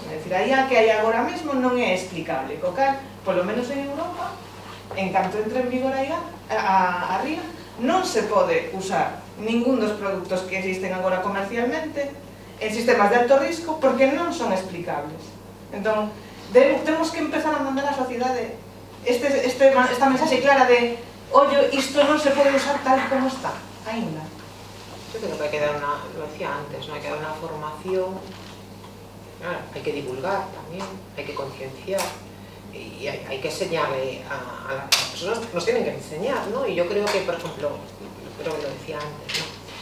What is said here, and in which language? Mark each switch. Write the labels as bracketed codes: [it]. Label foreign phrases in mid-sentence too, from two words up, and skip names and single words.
[gl] É dicir, a IA que hai agora mesmo non é explicable, co cal, polo menos en Europa, en canto entre en vigor a IA, a RIA, non se pode usar ningún dos produtos que existen agora comercialmente en sistemas de alto risco porque non son explicables. Entón, temos que empezar a mandar á sociedade esta mensaxe clara de ollo, isto non se pode usar tal como está, ainda. [es] Yo creo que hay que dar lo decía antes, ¿no? Hay que dar una formación, hay que divulgar también, hay que concienciar. Y hay que enseñarle a las personas, nos tienen que enseñar, ¿no? Y yo creo que, por ejemplo, creo que lo decía antes, ¿no?